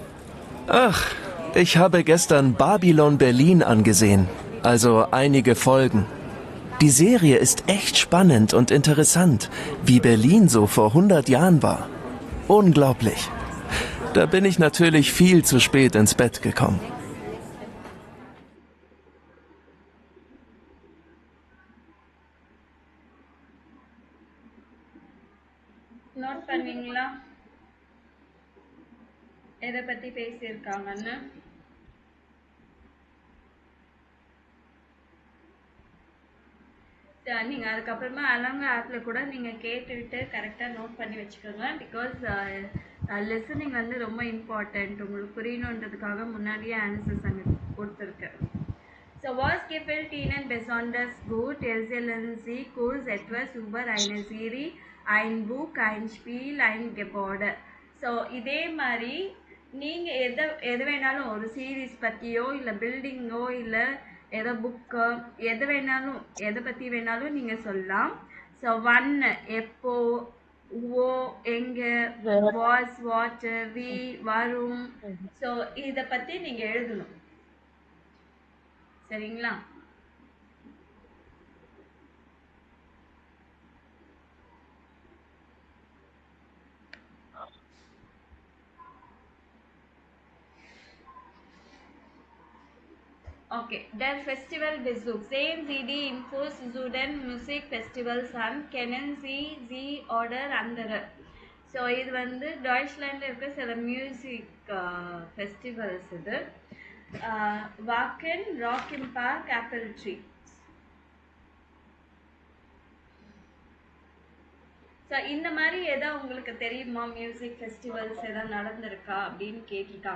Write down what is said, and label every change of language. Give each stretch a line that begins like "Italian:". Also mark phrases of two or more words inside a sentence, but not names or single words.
German: Ach, ich habe gestern Babylon Berlin angesehen, also einige Folgen. Die Serie ist echt spannend und interessant, wie Berlin so vor 100 Jahren war. Unglaublich. Da bin ich natürlich viel zu spät ins Bett gekommen.
Tamil: நோட் பண்ணுவீங்களா எதை பத்தி பேசியிருக்காங்கன்னு? நீங்க அதுக்கப்புறமா அலங்க ஆப்ல கூட நீங்க கேட்டுவிட்டு கரெக்டா நோட் பண்ணி வச்சுக்கோங்க.
English: because listening
Tamil: வந்து ரொம்ப இம்பார்ட்டன்ட். உங்களுக்கு புரியணுன்றதுக்காக முன்னாடியே ஆன்சர்ஸ் அங்கே கொடுத்துருக்கேன்.
German: So was gefällt Ihnen besonders gut? Erzählen Sie kurz etwas über eine Serie, ein Buch, ein Spiel, ein Gebäude.
Tamil: ஸோ இதே மாதிரி நீங்கள் எது வேணாலும் ஒரு சீரீஸ் பற்றியோ இல்லை பில்டிங்கோ இல்லை ஏதோ புக்கோ எது வேணாலும் எதை பற்றி வேணாலும் நீங்கள் சொல்லலாம். ஸோ ஒன் எப்போ, ஓ எங்கே, வாஸ் வாட், வி வரும். ஸோ இதை பற்றி நீங்கள் எழுதணும். சரிங்களா?
German: Okay, der Festivalbesuch. Sehen Sie die Infos zu den Musikfestivals an? Kennen Sie sie oder andere?
Tamil: ஸோ இது வந்து டாய்ச்லாண்டில் இருக்க சில
English: music festivals.
Tamil: இது வாக்கன், ராக்கின் பார்க், ஆப்பிள் ட்ரீ. ஸோ இந்த மாதிரி எதோ உங்களுக்கு தெரியுமா
English: music festivals
Tamil: எதாவது நடந்திருக்கா அப்படின்னு கேட்டிருக்காங்க.